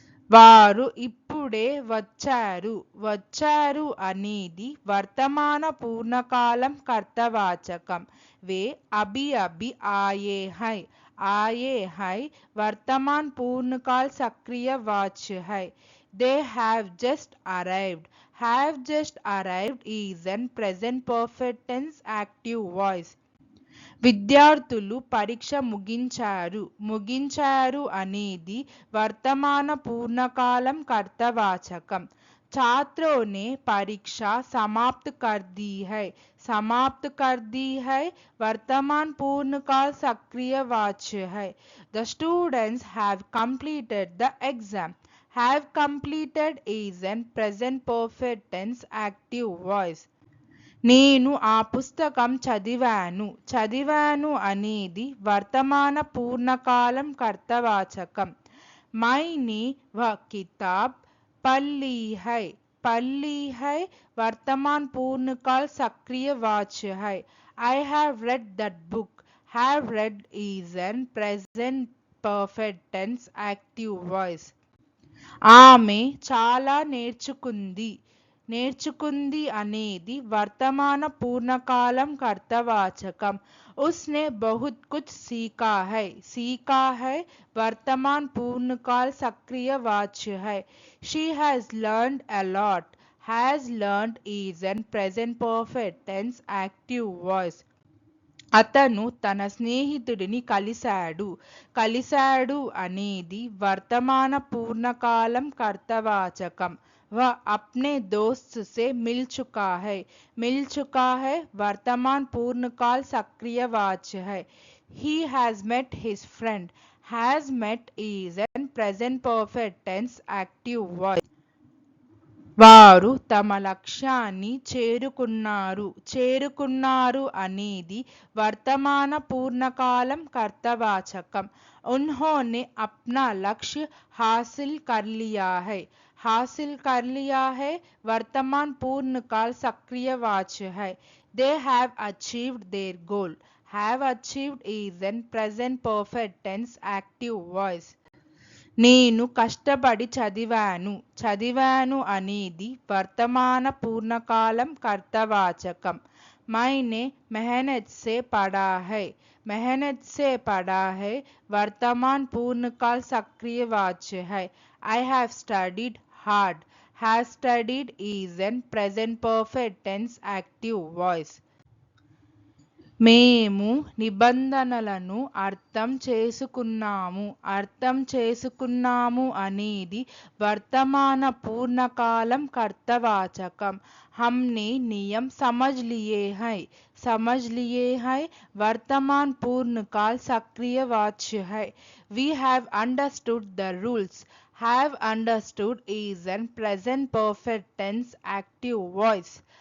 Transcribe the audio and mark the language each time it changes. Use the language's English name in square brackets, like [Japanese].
[Telugu] వారు ఇప్పుడే వచ్చారు. వచ్చారు అనేది వర్తమాన పూర్ణకాలం కర్తవాచకం. [Hindi] వే అభి అభి ఆయే హై. आए है वर्तमान पूर्णकाल सक्रिय वाच्य है। [English] They have just arrived. Have just arrived is an present perfect tense active voice. [Telugu] విద్యార్థులు పరీక్ష ముగించారు. ముగించారు అనేది వర్తమాన పూర్ణకాలం కర్తవాచకం. [Hindi] छात्रों ने परीक्षा समाप्त कर दी है। समाप्त कर दी है वर्तमान पूर्णकाल सक्रिय वाच्य है। [English] The students have completed the exam. Have completed is an present perfect tense active voice. [Telugu] నేను ఆ పుస్తకం చదివాను. చదివాను అనేది వర్తమాన పూర్ణకాలం కర్తవాచకం. [Hindi] मैंने वह किताब पढ़ ली है। पढ़ ली है वर्तमान पूर्णकाल सक्रिय वाच्य है। [English] I have read that book. Have read is an present perfect tense active voice. [Telugu] ఆమె చాలా నేర్చుకుంది. నేర్చుకుంది అనేది వర్తమాన పూర్ణకాలం కర్తవాచకం. [Hindi] उसने बहुत कुछ सीखा है। सीखा है वर्तमान पूर्णकाल सक्रिय वाच्य है। [English] She has learned a lot. Has learned is an present perfect tense active voice. [Telugu] అతను తన స్నేహితుడిని కలిశాడు. కలిశాడు అనేది వర్తమాన పూర్ణకాలం కర్తవాచకం. [Hindi] वह अपने दोस्त से मिल चुका है। मिल चुका है वर्तमान पूर्णकाल सक्रियवाच्य है। [English] He has met his friend. Has met is an present perfect tense active voice. [Telugu] వారు తమ లక్ష్యాన్ని చేరుకున్నారు. చేరుకున్నారు అనేది వర్తమాన పూర్ణకాలం కర్తవాచకం. [Hindi] उन्होंने अपना लक्ष्य हासिल कर लिया है. हासिल कर लिया है वर्तमान पूर्णकाल सक्रियवाच्य है. [English] They have achieved their goal. Have achieved is an present perfect tense active voice. [Telugu] నేను కష్టపడి చదివాను. చదివాను అనేది వర్తమాన పూర్ణకాలం కర్తవాచకం. [Hindi] मैंने मेहनत से पढ़ा है. मेहनत से पढ़ा है वर्तमान पूर्णकाल सक्रियवाच्य है. [English] I have studied hard. Has studied is an present perfect tense active voice. [Telugu] మేము నిబంధనలను అర్థం చేసుకున్నాము. అర్థం చేసుకున్నాము అనేది వర్తమాన పూర్ణకాలం కర్తవాచకం. [Hindi] हमने नियम समझ लिए हैं. समझ लिए हैं वर्तमान पूर्णकाल सक्रियवाच्य है. [English] We have understood the rules. Have understood is an present perfect tense active voice.